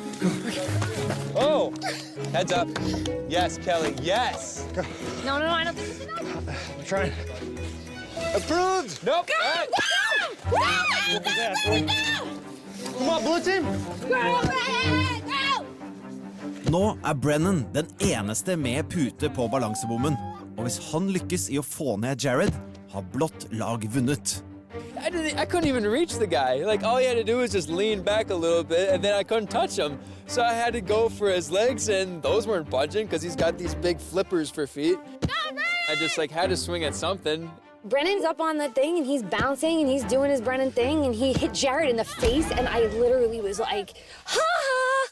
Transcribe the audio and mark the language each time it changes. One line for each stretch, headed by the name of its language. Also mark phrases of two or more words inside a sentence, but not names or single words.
English: Oh, heads up. Yes, Kelly, yes. No, I don't think it's enough. I'm trying. Approved. Nope. Go! All right. Go! Come on, blue team. Go!
Norwegian: Nå er Brennan den eneste med pute på balansebommen. Og hvis han lykkes i å få ned Jared, har blått lag vunnet.
English: I couldn't even reach the guy. Like, all he had to do was just lean back a little bit, and then I couldn't touch him. So I had to go for his legs, and those weren't budging because he's got these big flippers for feet. I just had to swing at something. Brennan's up on the thing and he's bouncing and he's doing his Brennan thing and he hit Jared in the face and I literally was like, ha ha!